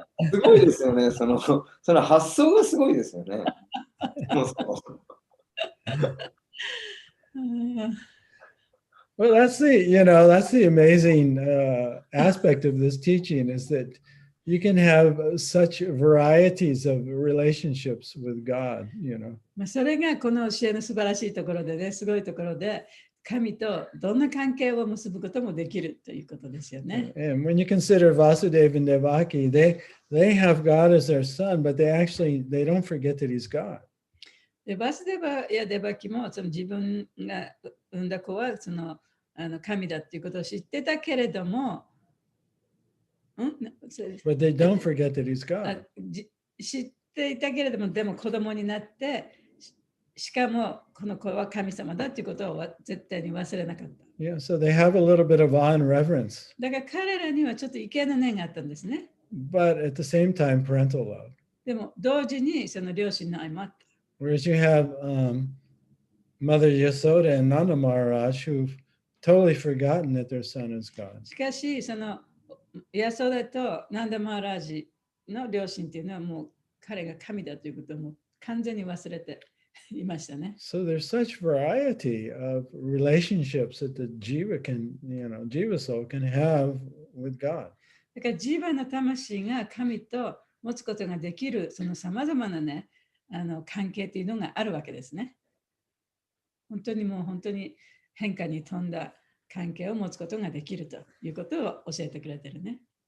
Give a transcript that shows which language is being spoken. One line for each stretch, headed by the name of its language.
Japanese: すごいですよね。その発想がすごいですよね。
English: Well, that's the amazing aspect of this teaching is that you can have such varieties of relationships with God,
Japanese: それがこの教えの素晴らしいところでね、すごいところで、神とどんな関係を結ぶこともできるということですよね。
English: And when you consider Vasudeva and Devaki, they have God as their son, but they don't forget that he's God.
Japanese: でバスデバやデバキも自分が産んだ子は神だっていうことを知ってたけれども、
English: But they don't forget that he's あ God.
Japanese: 知っていたけれども、でも子供になって、しかもこの子は神様だっていうことを絶対に忘れなかった。
English: Yeah, so they have a little bit of awe and reverence,
Japanese: だから彼らにはちょっと畏敬の念があったんですね。
English: but at the same time, parental love.
Japanese: でも同時にその両親の愛もあった。
English: Whereas you have Mother Yasoda and Nanda Maharaj who've totally forgotten that their son is God.
Japanese: しかし、そのヤソダとナンダマハラージの両親っていうのはもう彼が神だということをもう完全に忘れていましたね。
English: So there's such variety of relationships that the jiva can, jiva soul can have with God.
Japanese: だからジーバの魂が神と持つことができるそのさまざまなね、関係っていうのがあるわけですね。本当に変化に富んだ関係を持つことができるということを教えてくれてるね。